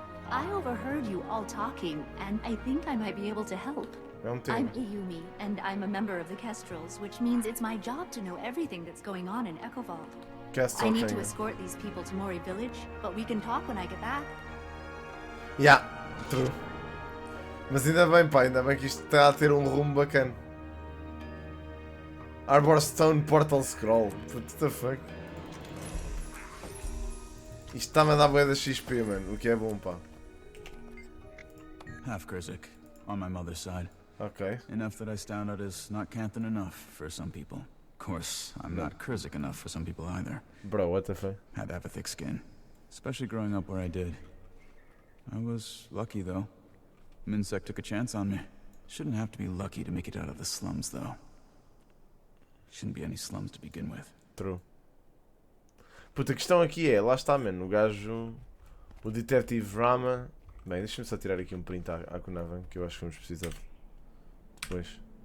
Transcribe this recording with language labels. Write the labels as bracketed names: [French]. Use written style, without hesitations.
[English] I overheard you all talking, and I think I might be able to help. I'm Ayumi, and I'm a member of the Kestrels, which means it's my job to know everything that's going on in Echovald. I need to escort these people to Mori Village, but we can talk when I get back. Yeah, true. [Portuguese] Mas ainda bem, pá, ainda bem que isto está a ter um rumo bacana. [English] Arborstone Portal Scroll. What the fuck? [Portuguese] Isto está-me a dar bué da XP, mano. O que é bom, pá. [English] Half Kurzik, on my mother's side. Okay. Enough that I stand out as not Canthan enough for some people. Of course, I'm not Kurzik enough for some people either. Bro, what the fuck? Had to have a thick skin. Especially growing up where I did. I was lucky, though. Minsec took a chance on me. Shouldn't have to be lucky to make it out of the slums, though. Shouldn't be any slums to begin with. True. [Portuguese] Puta, a questão aqui é, lá está, mano, o gajo, o Detective Rama. Bem, deixa-me só tirar aqui um print à Kunavan, que eu acho que vamos precisar depois.